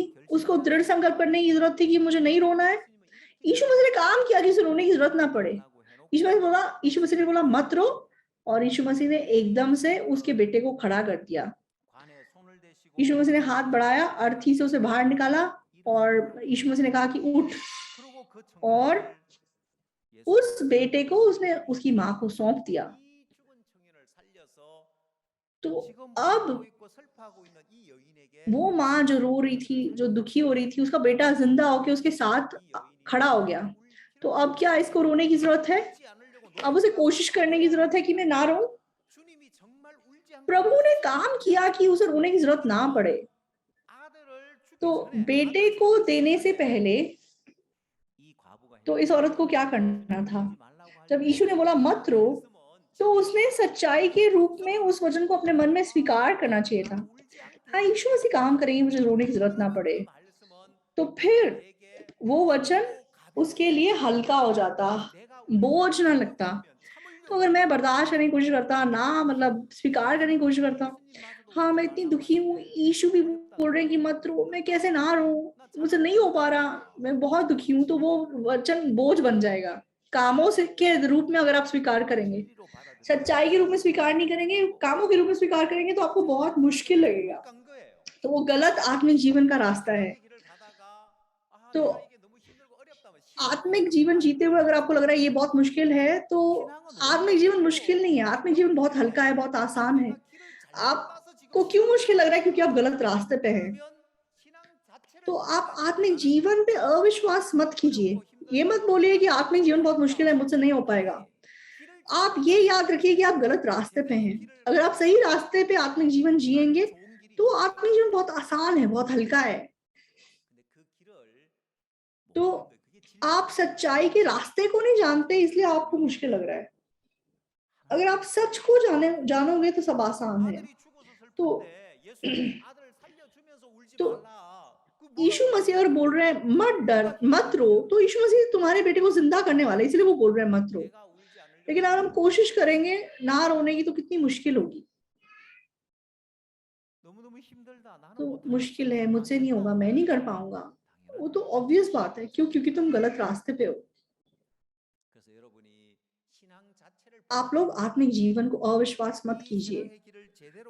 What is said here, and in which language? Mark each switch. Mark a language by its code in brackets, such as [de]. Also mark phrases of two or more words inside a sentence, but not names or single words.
[hi] उसको दृढ़ संकल्प करने की जरूरत थी कि मुझे नहीं रोना है? यीशु मसीह ने काम किया कि उसे रोने की जरूरत ना पड़े। यीशु मसीह ने बोला मत रो, और यीशु मसीह ने एकदम से उसके बेटे को खड़ा कर दिया। यीशु मसीह ने हाथ बढ़ाया, अर्थी से उसे बाहर निकाला और यीशु मसीह ने कहा कि उठ, [ko] 그리고 그 [hi] और [ko] 청년을 [hi] उस [ko] 예수님께서 [hi] बेटे को उसने उसकी माँ को सौंप दिया। [ko] 이 죽은 청년을 살려서 [hi] तो [ko] 지금 [hi] अब [ko] 울고 있고 슬퍼하고 있는 이 여인에게 [hi] वो माँ जो रो रही थी, जो दुखी हो रही थी, उसका बेटा जिंदा होके उसके साथ [ko] 이 여인이 [hi] खड़ा हो गया। [ko] 울 [hi] तो [ko] 필요가 [hi] अब क्या [ko] 없어요. [hi] इसको रोने की जरूरत है? [ko] 울지 않으려고 [hi] अब उसे [ko] 노력해야 [hi] कोशिश करने की जरूरत है कि मैं ना रो। [ko] 주님이 정말 울지 않게 [hi] प्रभु ने [ko] 하셨어요. [hi] काम किया कि उसे रोने की जरूरत ना पड़े। [ko] 아들을 [hi] तो [ko] 주기 전에 [hi] बेटे [ko] 아들을 [hi] को [ko] 살려주기 [hi] देने से [ko] 전에 [hi] पहले [ko] 이 과부가 [hi] तो [ko] 했던 [hi] इस औरत को क्या करना [ko] 주님이 [hi] था? [ko] 울지 말라고 할 [hi] जब [ko] 때 [hi] यीशु ने बोला मत [ko] 그 [hi] रो, [ko] 말씀은 [hi] तो उसने सच्चाई के रूप में उस वचन को अपने मन में स्वीकार करना चाहिए था। [ko] 나도 울지 않게 [hi] हाँ, यीशु मसीह काम करेंगे, मुझे रोने की जरूरत ना पड़े। [ko] 그 말씀은 [hi] तो फिर [ko] 내게 [hi] वो वचन [ko] 쉽고 [hi] उसके लिए [ko] 가벼워지고 [hi] हल्का हो जाता, [ko] 내가 울지 [hi] बोझ ना [ko] 않으려고 [hi] लगता। [ko] 노력하면 참으려고 [hi] तो अगर मैं [ko] 하면 [hi] बर्दाश्त करने की कोशिश करता ना, मतलब स्वीकार करने की कोशिश करता, [ko] 예수님마저도 [hi] हाँ [ko] 울지 [hi] मैं इतनी [ko] 말라고 [hi] दुखी हूँ, [ko] 하는데 [hi] यीशु भी [ko] 어렵다 [hi] बोल रहे हैं कि [ko] 그러면 [hi] मत रो, मैं कैसे ना रो, [ko] 나 [hi] मुझसे [ko] 잘하고 [hi] नहीं हो पा [ko] 있는데 [hi] रहा, मैं बहुत दुखी हूँ, तो वो वचन बोझ बन जाएगा। कामों से के रूप में अगर आप स्वीकार करेंगे, [ko] 진리로 받아들이지 [hi] सच्चाई के रूप में स्वीकार नहीं करेंगे, कामों के रूप में स्वीकार करेंगे, तो आपको बहुत मुश्किल लगेगा। [ko] 잘못 간 거예요. [hi] तो वो गलत आत्मिक जीवन का रास्ता है। [ko] 신앙의 길을 가다가 아 [hi] तो [ko] 내가 이게 너무 힘들고 어렵다면 [hi] आत्मिक जीवन जीते हुए अगर आपको लग रहा है ये बहुत मुश्किल है, तो [ko] 신앙은 [hi] आत्मिक [ko] 오히려 [hi] जीवन [ko] 더 [hi] मुश्किल नहीं है, आत्मिक जीवन बहुत हल्का है, बहुत आसान है। [ko] 내가 길을 잘못 가서 지금 [hi] आपको क्यों [ko] 신앙을 [hi] मुश्किल लग रहा है? क्योंकि आप [ko] 못하는가? [hi] गलत रास्ते पे हैं। [ko] 그러면 신앙 [hi] तो [ko] 자체를 믿는 게 [hi] आप [ko] 아니라 [hi] आत्मिक [ko] 나는 [hi] जीवन पे अविश्वास मत कीजिए। [ko] 어렵고 [hi] ये मत [ko] 힘들고 [hi] बोलिए कि [ko] 나는 [hi] आत्मिक जीवन बहुत मुश्किल है, [ko] 못하겠다. [hi] मुझसे नहीं हो पाएगा। [ko] 아니 길을 [hi] आप [ko] 잘못 [hi] ये [ko] 가서 [hi] याद रखिए कि आप गलत रास्ते पे [ko] 제대로 [hi] हैं। [ko] 길을 [hi] अगर आप सही रास्ते पे आत्मिक जीवन जिएंगे, [ko] 정말 좋은 길이 [hi] तो [ko] 있는 거예요. [hi] आत्मिक जीवन बहुत आसान है, बहुत हल्का है। [ko] 근데 그 길을 [hi] तो [ko] 모르는 거예요. 그게 진리가 [hi] आप सच्चाई के रास्ते को नहीं जानते, इसलिए आपको मुश्किल लग रहा है। अगर आप सच को जानोगे तो सब आसान है। [ko] 아들이 죽어서 [hi] तो [ko] 슬픈데 예수님이 아들을 살려주면서 울지 [hi] तो [ko] 말라. 그 뭐가 [hi] यीशु [ko] 문제예요? [hi] मसीह अगर बोल रहे हैं मत डर, [ko] 뭐가 힘든 [hi] मत रो, [ko] 일이야? [hi] तो यीशु मसीह तुम्हारे बेटे को जिंदा करने वाले, इसलिए वो बोल रहे हैं मत रो। [ko] 내가 울지 않으려고 [hi] लेकिन अगर हम कोशिश करेंगे ना रोने की, तो कितनी मुश्किल होगी। [ko] 너무너무 힘들다. 나는 [hi] तो [ko] 못하겠어. [hi] मुश्किल है, [ko] 안 [hi] मुझसे नहीं होगा, [ko] 된다. [hi] मैं नहीं कर पाऊंगा। [ko] 당연한 [hi] वो तो [ko] 거예요. [hi] ऑब्वियस बात है। क्यों? क्योंकि तुम गलत रास्ते पे हो। [ko] 그래서 여러분이 신앙 자체를 [hi] आप लोग आत्मिक जीवन को अविश्वास मत [ko] 이 [hi] कीजिए। [ko] 신앙의 길을 제대로